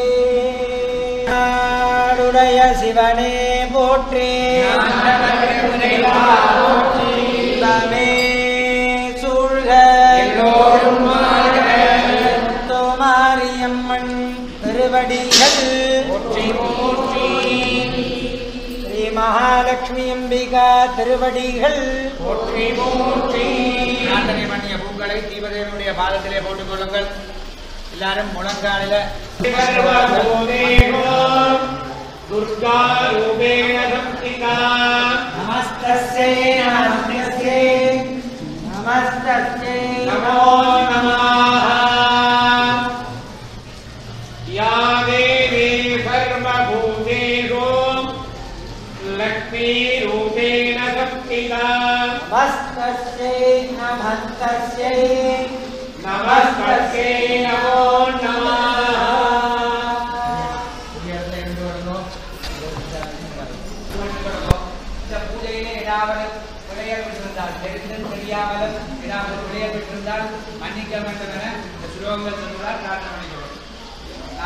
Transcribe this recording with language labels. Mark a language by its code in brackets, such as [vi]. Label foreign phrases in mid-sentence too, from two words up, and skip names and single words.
[ta] நாடுடைய சிவனே போற்றி தமே சூழ்க மாரியம்மன் திருவடிகள் போற்றி போற்றி ஸ்ரீ மகாலட்சுமி அம்பிகா திருவடிகள் போற்றி போற்றி பிரார்த்தனை பண்ணிய பூக்களை தீபதேவனுடைய பாதத்திலே போட்டுக் கொள்ளுங்கள். எல்லாரும் முழங்காலில [sa] सर्वभूतेषु दुर्गा रूपेण संस्थिता नमस्तस्यै नमस्तस्यै नमस्तस्यै नमो नमः या देवी सर्वभूतेषु लक्ष्मीरूपेण संस्थिता नमस्तस्यै नमस्तस्यै नमस्तस्यै नमो नमः [ta] இந்த பூஜையிலே ஏதாவது விளையாட பெற்றிருந்தால் தெரிந்தும் தெரியாமலும் ஏதாவது விளையாட பெற்றிருந்தால் மன்னிக்க வேண்டும் என இந்த சுலோகங்கள் சொல்வதால் பிரார்த்தனை பண்ணிக்கிறோம்.